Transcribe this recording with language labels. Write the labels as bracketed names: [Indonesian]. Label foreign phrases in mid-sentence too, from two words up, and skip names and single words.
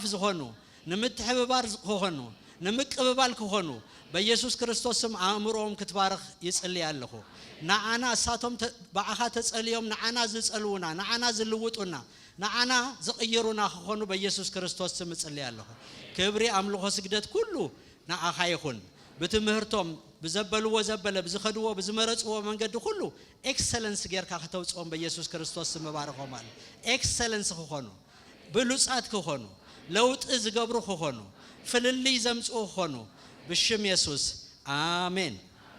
[Tigrinya] ዝኾኑ ንምትሕብባር ዝኾኑ ንምቅብባል ክኾኑ በኢየሱስ ክርስቶስ ስም አእምሮኦም ክትባርኽ ይጽልይ ኣለኹ ንዓና እሳቶም ባዓኻ ተጸልዮም ንዓና ዝጸልውና ንዓና ዝልውጡና ንዓና ዝቕይሩና ክኾኑ በኢየሱስ ክርስቶስ ስም ይጽልይ ኣለኹ ክብሪ አምልኾ ስግደት ኩሉ ንዓኻ ይኹን በትምህርቶም በዘበልዎ ዘበለ በዝኸድዎ በዝመረጽዎ መንገድ ሁሉ ኤክሰለንስ ጌርካ ከተውጾም በኢየሱስ ክርስቶስ ስም ባርኾም አለ ኤክሰለንስ ክኾኑ ብሉጻት ክኾኑ ለውጥ ዝገብሩ ክኾኑ ፍልልይ ዘምጽኡ ክኾኑ ብሽም ኢየሱስ አሜን